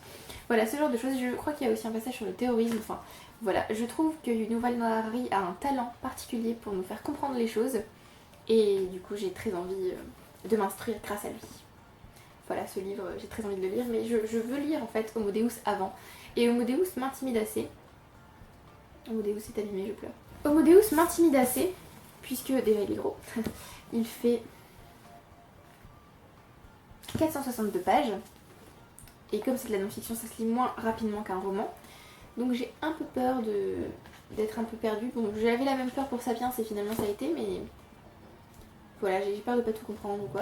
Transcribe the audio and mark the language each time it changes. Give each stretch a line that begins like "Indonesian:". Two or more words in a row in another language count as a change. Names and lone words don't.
French: Voilà, ce genre de choses. Je crois qu'il y a aussi un passage sur le terrorisme. Enfin, voilà, je trouve que Yuval Noah Harari a un talent particulier pour nous faire comprendre les choses. Et du coup, j'ai très envie de m'instruire grâce à lui. Voilà, ce livre, j'ai très envie de le lire. Mais je veux lire en fait Homo Deus avant. Et Homo Deus m'intimide assez. Homo Deus est abîmé, je pleure. Homo Deus m'intimide assez, puisque déjà il est gros. Il fait 462 pages. Et comme c'est de la non-fiction, ça se lit moins rapidement qu'un roman. Donc j'ai un peu peur d'être un peu perdue. Bon, j'avais la même peur pour Sapiens et finalement ça a été, mais voilà, j'ai peur de pas tout comprendre ou quoi.